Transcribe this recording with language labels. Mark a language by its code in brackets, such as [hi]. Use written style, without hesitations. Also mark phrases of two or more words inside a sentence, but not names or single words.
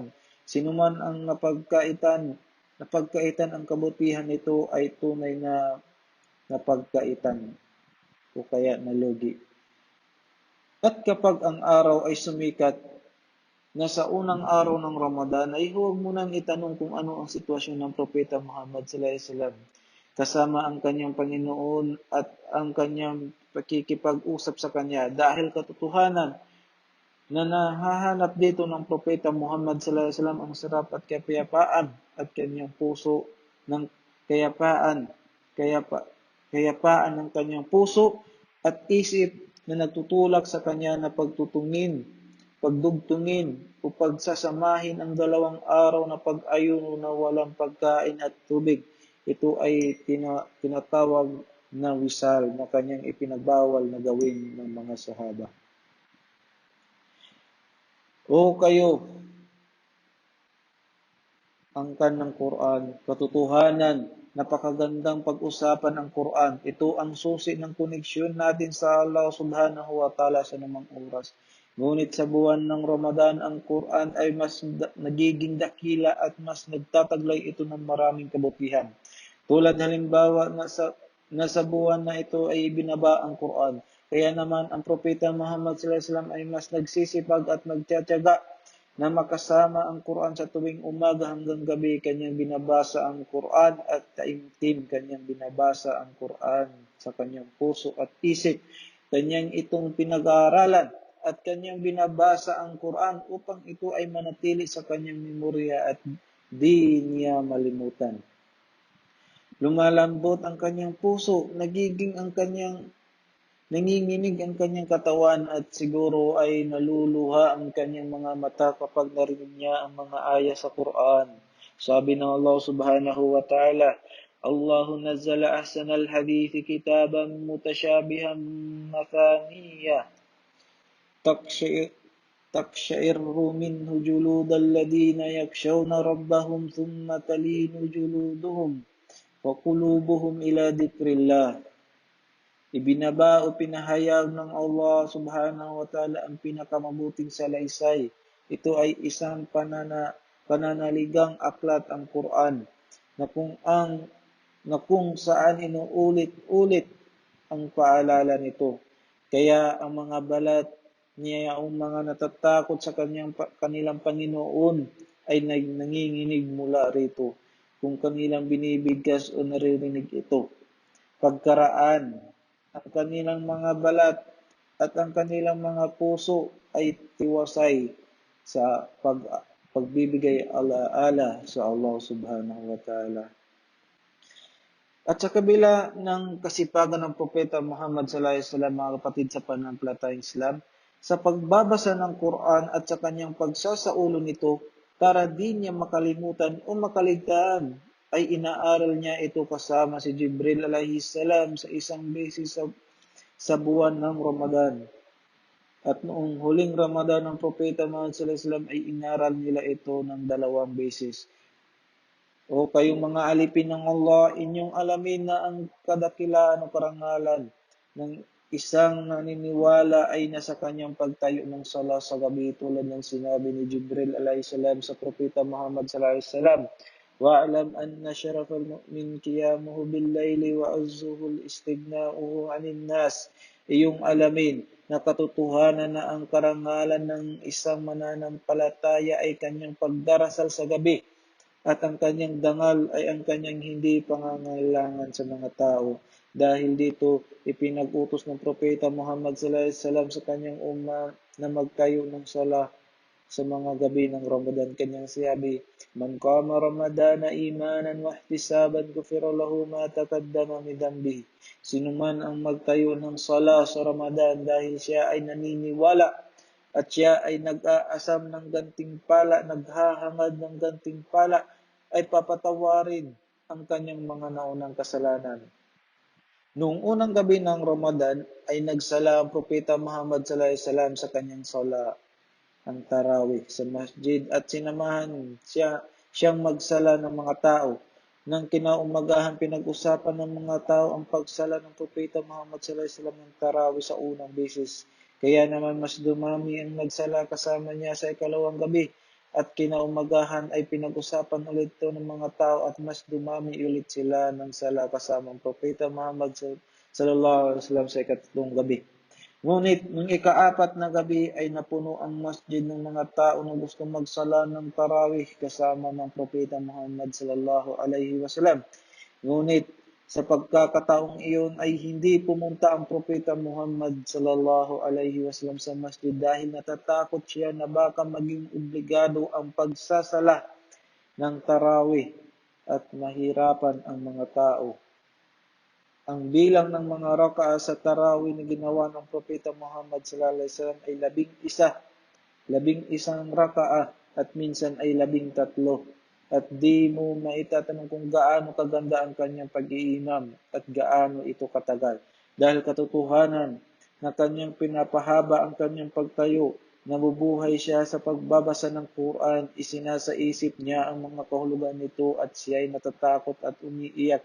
[tl] Sinuman ang napagkaitan ang kabutihan nito ay tunay na napagkaitan o kaya nalugi. At kapag ang araw ay sumikat, na sa unang araw ng Ramadan ay huwag mo nang itanong kung ano ang sitwasyon ng Propeta Muhammad [ar] صلى الله عليه وسلم [tl] kasama ang kanyang Panginoon at ang kanyang pakikipag-usap sa kanya dahil katotohanan na nahahanap dito ng Propeta Muhammad [ar] صلى الله عليه وسلم [tl] ang sarap at kapayapaan at kanyang puso ng kayapaan, kayapa, kayapaan ng kanyang puso at isip na nagtutulak sa kanya na pagdugtungin o pagsasamahin ang 2 araw na pag-ayuno na walang pagkain at tubig. Ito ay tinatawag na wisal na kanyang ipinagbawal na gawin ng mga sahaba. O kayo, angkan ng Quran, katotohanan, napakagandang pag-usapan ng Quran. Ito ang susi ng koneksyon natin sa Allah [ar] سبحانه وتعالى [tl] sa namang oras. Ngunit sa buwan ng Ramadan, ang Quran ay mas nagiging dakila at mas nagtataglay ito ng maraming kabutihan. Tulad halimbawa na sa buwan na ito ay binaba ang Quran. Kaya naman ang Propeta Muhammad [ar] صلى الله عليه وسلم [tl] ay mas nagsisipag at nagtiyatiyaga na makasama ang Quran sa tuwing umaga hanggang gabi. Kanyang binabasa ang Quran at taimtim. Kanyang binabasa ang Quran sa kanyang puso at isip. Kanyang itong pinag-aaralan at kanyang binabasa ang Quran upang ito ay manatili sa kanyang memorya at di niya malimutan. Lumalambot ang kanyang puso, nanginginig ang kanyang katawan at siguro ay naluluha ang kanyang mga mata kapag narinig niya ang mga aya sa Quran. Sabi ng Allah [ar] سبحانه وتعالى الله نزل أحسن الحديث كتابا متشابها مثاني تقشعر منه جلود الذين يخشون ربهم ثم تلين جلودهم وقلوبهم إلى ذكر الله. [tl] Ibinaba o pinahayag ng Allah [ar] سبحانه وتعالى [tl] ang pinakamabuting salaysay. Ito ay isang pananaligang aklat ang Quran na kung saan inuulit-ulit ang paalala nito. Kaya ang mga balat niya ang mga natatakot sa kanilang Panginoon ay nanginginig mula rito kung kanilang binibigkas o naririnig ito. Pagkaraan, ang kanilang mga balat at ang kanilang mga puso ay tiwasay sa pagbibigay alaala sa Allah [ar] سبحانه وتعالى. [tl] At sa kabila ng kasipagan ng Propeta Muhammad [ar] صلى الله عليه وسلم, [tl] mga kapatid sa pananampalatayang Islam, sa pagbabasa ng Quran at sa kanyang pagsasaulo nito, para di niya makalimutan o makaligtaan, ay inaaral niya ito kasama si Jibril [ar] عليه السلام [tl] sa isang beses sa buwan ng Ramadan. At noong huling Ramadan ng Propeta Muhammad [ar] صلى الله عليه وسلم [tl] ay inaral nila ito ng 2 beses. O kayong mga alipin ng Allah, inyong alamin na ang kadakilaan o karangalan ng isang naniniwala ay nasa kanyang pagtayo ng sala sa gabi tulad ng sinabi ni Jibril [ar] عليه السلام [tl] sa Propeta Muhammad [ar] صلى الله عليه وسلم. واعلم أن شرف المؤمن قيامه بالليل وعزه استغناؤه عن الناس. [tl] Iyong alamin na katotohanan na ang karangalan ng isang mananampalataya ay kanyang pagdarasal sa gabi at ang kanyang dangal ay ang kanyang hindi pangangailangan sa mga tao. Dahil dito, ipinag-utos ng Propeta Muhammad [ar] صلى الله عليه وسلم [tl] sa kanyang umma na magtayo ng sala sa mga gabi ng Ramadan. Kanyang sabi, [ar] من قام رمضان إيمانا واحتسابا غفر له ما تقدم من ذنبه. [tl] Sino man ang magtayo ng sala sa Ramadan dahil siya ay naniniwala at siya ay nag-aasam ng gantimpala, naghahangad ng gantimpala, ay papatawarin ang kanyang mga naunang kasalanan. Noong unang gabi ng Ramadan ay nagsala ang Propeta Muhammad [ar] صلى الله عليه وسلم [tl] sa kanyang sala, ang tarawih sa masjid at sinamahan siyang magsala ng mga tao. Nang kinaumagahan, pinag-usapan ng mga tao ang pagsala ng Propeta Muhammad [ar] صلى الله عليه وسلم [tl] ng tarawih sa unang beses. Kaya naman mas dumami ang nagsala kasama niya sa ikalawang gabi. At kinaumagahan ay pinag-usapan ulit ito ng mga tao at mas dumami ulit sila ng sala kasama ang Propeta Muhammad [ar] صلى الله عليه وسلم [tl] sa ikatlong gabi. Ngunit nung ika-4 na gabi ay napuno ang masjid ng mga tao na gustong magsala ng tarawih kasama ng Propeta Muhammad [ar] صلى الله عليه وسلم. [tl] Ngunit sa pagkakataong iyon ay hindi pumunta ang Propeta Muhammad [ar] صلى الله عليه وسلم [tl] sa masjid dahil natatakot siya na baka maging obligado ang pagsasala ng tarawih at mahirapan ang mga tao. Ang bilang ng mga raka'a sa tarawih na ginawa ng Propeta Muhammad [ar] صلى الله عليه وسلم [tl] ay 11, 11 raka'a at minsan ay 13. At di mo maitatanong kung gaano kaganda ang kanyang pag-iimam at gaano ito katagal. Dahil katotohanan na kanyang pinapahaba ang kanyang pagtayo, nabubuhay siya sa pagbabasa ng Quran, isinasaisip niya ang mga kahulugan nito at siya ay natatakot at umiiyak.